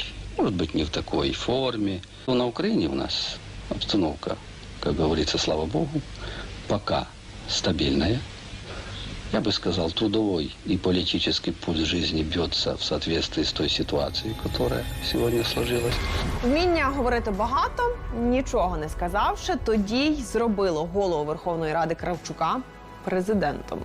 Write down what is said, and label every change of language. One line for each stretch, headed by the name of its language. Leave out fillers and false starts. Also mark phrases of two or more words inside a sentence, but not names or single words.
Russian: Может быть, не в такой форме. Но на Украине у нас обстановка, как говорится, слава Богу, пока стабильная. Я бы сказал, трудовой и политический пульс жизни бьется в соответствии с той ситуацией, которая сегодня сложилась.
Ukrainian: Вміння говорити багато, нічого не сказавши, тоді й зробило голову Верховної Ради Кравчука президентом.